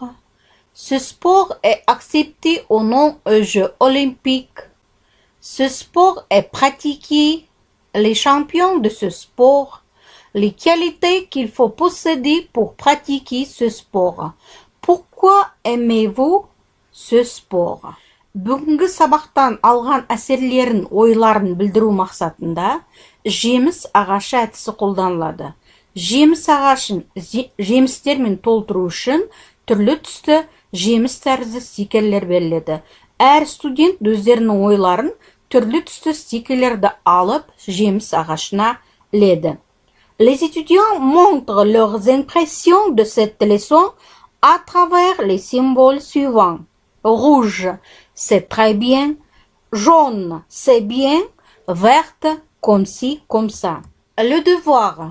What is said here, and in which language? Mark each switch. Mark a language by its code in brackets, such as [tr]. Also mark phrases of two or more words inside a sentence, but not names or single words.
[fr] Ce sport est accepté au nom aux Jeux olympiques. Ce sport est pratiqué. Les champions de ce sport. Les qualités qu'il faut posséder pour pratiquer ce sport. Pourquoi aimez-vous ce sport? [kk] Бүгінгі сабақтан алған әсерлерін, ойларын білдіру мақсатында жеміс ағашы әдісі қолданылады. Жеміс ағашын жемістермен толтыру үшін түрлі түсті жеміс тәрізді стикерлер беріледі. Әр студент өздерінің ойларын түрлі түсті стикерлерді алып жеміс ағашына іледі. [fr] Les étudiants montrent leurs impressions de cette leçon à travers les symboles suivants. Rouge, c'est très bien. Jaune, c'est bien. Verte, comme ci, comme ça. Le devoir.